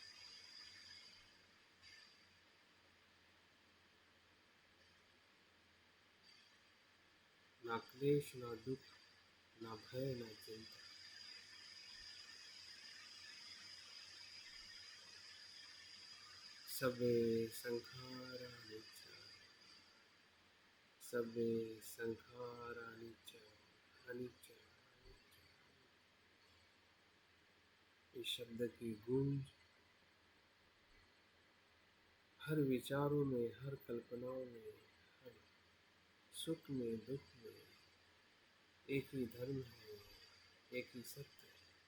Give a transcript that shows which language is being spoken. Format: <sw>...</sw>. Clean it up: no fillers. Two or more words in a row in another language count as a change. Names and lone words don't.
<hi>ना क्लेश, ना दुख, ना भय, ना चिंता।</hi> <pi>सबे संखारा अनिच्चा, सबे संखारा अनिच्चा, अनिच्चा, अनिच्चा।</pi> <hi>इस शब्द की गूंज हर विचारों में, हर कल्पनाओं में, हर सुख में, दुख में एक ही धर्म है, एक ही सत्य है।</hi>